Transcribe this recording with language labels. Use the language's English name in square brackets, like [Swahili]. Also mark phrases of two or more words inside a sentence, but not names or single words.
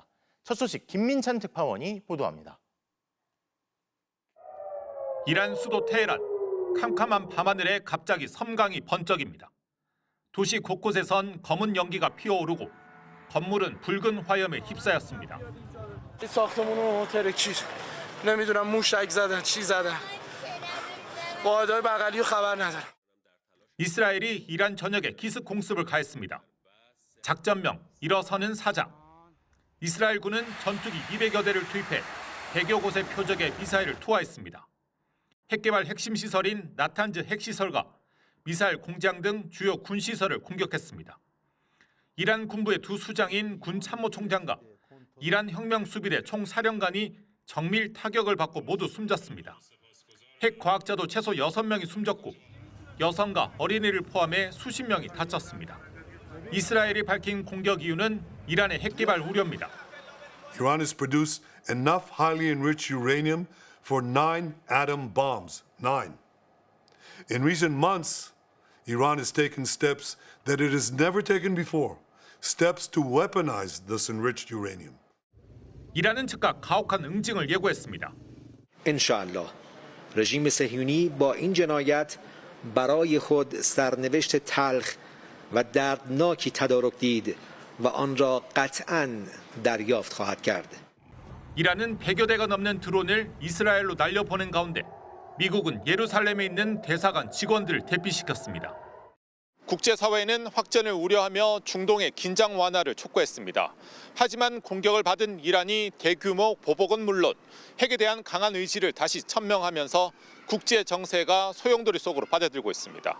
[Korean] 첫 소식 김민찬 특파원이 보도합니다. 이란 수도 테헤란, 캄캄한 밤하늘에 갑자기 섬광이 번쩍입니다. 도시 곳곳에선 검은 연기가 피어오르고 건물은 붉은 화염에 휩싸였습니다. [Persian] ساختمون هتل چیز نمیدونم موشک زدن چی زدن واحدهای بغلی خبر ندارم. [Korean] 이스라엘이 이란 전역에 기습 공습을 가했습니다. 작전명 일어서는 사자. 이스라엘군은 전투기 200여 대를 투입해 100여 곳의 표적에 미사일을 투하했습니다. 핵개발 핵심 시설인 나탄즈 핵시설과 미사일 공장 등 주요 군시설을 공격했습니다. 이란 군부의 두 수장인 군 참모총장과 이란 혁명수비대 총사령관이 정밀 타격을 받고 모두 숨졌습니다. 핵 과학자도 최소 6명이 숨졌고 여성과 어린이를 포함해 수십 명이 다쳤습니다. 이스라엘이 밝힌 공격 이유는 이란의 핵 개발 우려입니다. [English] Iran has produced enough highly enriched uranium for 9 atom bombs. 9. In recent months, Iran has taken steps that it has never taken before. Steps to weaponize this enriched uranium. [Korean] 이란은 즉각 가혹한 응징을 예고했습니다. [Persian] انشاءالله رژیم صهیونی با این جنایت برای خود سرنوشت تلخ و دردناکی تدارک دید و آن را قطعاً دریافت خواهد کرد. [Korean] 이란은 100여 대가 넘는 드론을 이스라엘로 날려보낸 가운데 미국은 예루살렘에 있는 대사관 직원들을 대피시켰습니다. 국제사회는 확전을 우려하며 중동의 긴장 완화를 촉구했습니다. 하지만 공격을 받은 이란이 대규모 보복은 물론 핵에 대한 강한 의지를 다시 천명하면서 국제 정세가 소용돌이 속으로 빠져들고 있습니다.